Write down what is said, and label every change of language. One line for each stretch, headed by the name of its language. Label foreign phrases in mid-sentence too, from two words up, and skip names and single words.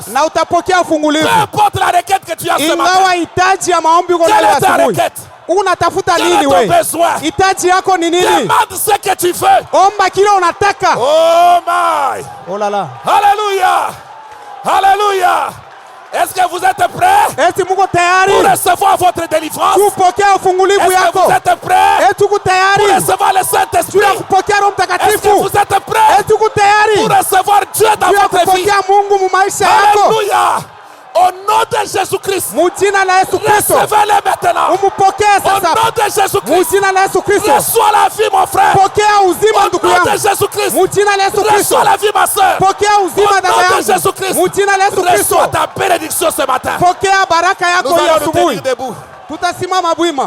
Swahili: na utapokea ufungulivu.
French: Peu importe la requête que tu as ce matin.
Swahili: Ingawa hitaji ya maombi uko
French: Quelle
Swahili: nayo
French: est ta
Swahili: asubuhi,
French: requête?
Swahili: unatafuta
French: Quel est
Swahili: nini
French: ton
Swahili: we?
French: besoin?
Swahili: Hitaji yako ni nini?
French: Demande ce que tu veux.
Swahili: Omba kile unataka.
English: Oh my.
French: Oh la la. Alléluia. Alléluia. Est-ce que vous êtes prêts
Swahili: Eti muko tayari
French: pour recevoir votre délivrance?
Swahili: kupokea ufungulivu
French: Est-ce que
Swahili: yako?
French: vous êtes prêts
Swahili: Eti uko
French: pour
Swahili: tayari
French: recevoir le Saint-Esprit?
Swahili: juu ya kupokea Roho
French: Est-ce que
Swahili: Mtakatifu?
French: vous êtes prêts
Swahili: Eti uko
French: pour
Swahili: tayari
French: recevoir Dieu dans
Swahili: juu ya
French: votre vie?
Swahili: kupokea Mungu mu maisha yako?
French: Alléluia. Au nom de Jésus-Christ,
Swahili: Mu jina la Yesu Kristo
French: recevez-le maintenant.
Swahili: umupokee
French: Au
Swahili: sasa.
French: nom de
Swahili: Mu
French: Jésus-Christ,
Swahili: jina la Yesu Kristo
French: reçois la vie, mon frère.
Swahili: pokea uzima
French: Au
Swahili: ndugu
French: nom de
Swahili: yangu.
French: Jésus-Christ,
Swahili: Mu jina la Yesu Kristo
French: reçois la vie, ma soeur.
Swahili: pokea
French: Au
Swahili: uzima dada
French: nom de
Swahili: yangu.
French: Jésus-Christ,
Swahili: Mu jina la Yesu Kristo
French: reçois ta bénédiction ce matin.
Swahili: pokea baraka
French: Nous
Swahili: yako hii
French: allons nous tenir
Swahili: asubuhi.
French: debout.
Swahili: Tutasimama bwima.